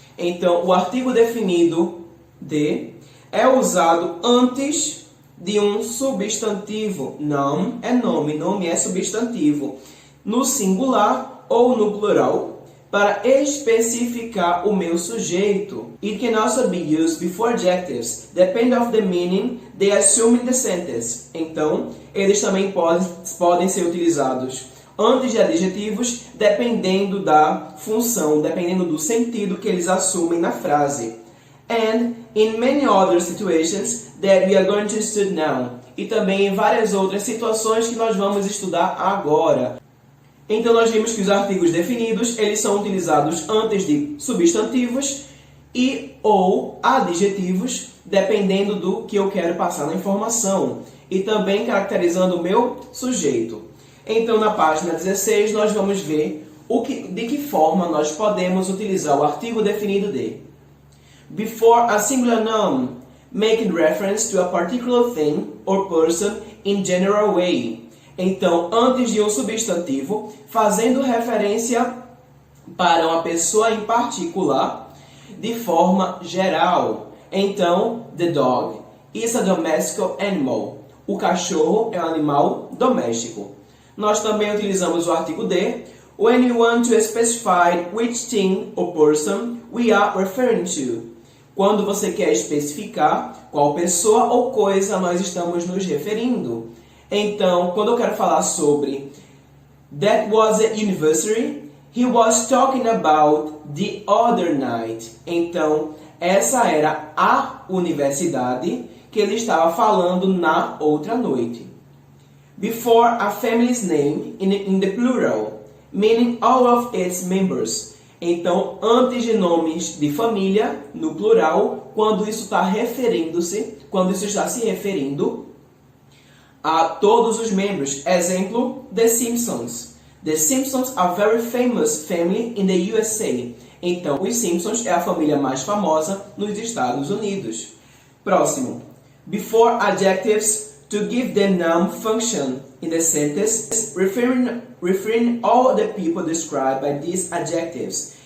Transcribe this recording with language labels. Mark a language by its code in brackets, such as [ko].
[pt] Então, o artigo definido D é usado antes de um substantivo. Noun é nome, nome é substantivo. No singular ou no plural, para especificar o meu sujeito. [en] It can also be used before adjectives, depending of the meaning they assume in the sentence. [pt] Então, eles também podem ser utilizados antes de adjetivos, dependendo da função, dependendo do sentido que eles assumem na frase. [en] And in many other situations that we are going to study now. [pt] E também em várias outras situações que nós vamos estudar agora. Então nós vimos que os artigos definidos, eles são utilizados antes de substantivos e ou adjetivos, dependendo do que eu quero passar na informação. E também caracterizando o meu sujeito. Então, na página 16, nós vamos ver de que forma nós podemos utilizar o artigo definido de. [en] Before a singular noun, making reference to a particular thing or person in general way. [pt] Então, antes de um substantivo, fazendo referência para uma pessoa em particular, de forma geral. Então, [en] the dog is a domestic animal. [pt] O cachorro é um animal doméstico. Nós também utilizamos o artigo de [en] when you want to specify which thing or person we are referring to. [pt] Quando você quer especificar qual pessoa ou coisa nós estamos nos referindo. Então, quando eu quero falar sobre [en] that was the anniversary he was talking about the other night. [pt] Então, essa era a universidade que ele estava falando na outra noite. [en] Before a family's name in the plural, meaning all of its members. [pt] Então, antes de nomes de família, no plural, quando isso está se referindo a todos os membros. Exemplo, The Simpsons. [en] The Simpsons are a very famous family in the USA. [pt] Então, os Simpsons é a família mais famosa nos Estados Unidos. Próximo. [en] Before adjectives, to give the noun function in the sentence, referring all the people described by these adjectives.